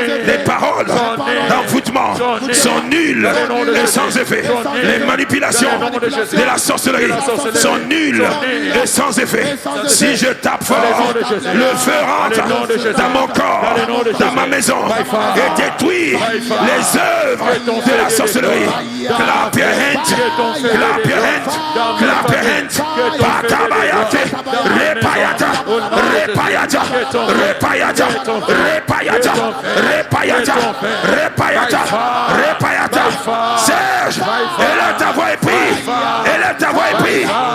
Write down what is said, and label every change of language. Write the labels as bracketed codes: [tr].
[fr] Les paroles d'envoûtement sont nulles et sans effet. Les manipulations de la sorcellerie sont nulles et sans effet. Si je tape fort, le feu rentre dans mon corps, dans ma maison et détruit les œuvres de la sorcellerie. [en] Clap your hands, clap your hands, clap your hands. Pakabayate, repayata, repayata, repayata, repayata, repayata, repayata, repayata. [fr] Serge, élève ta voix et prie, élève ta voix et prie.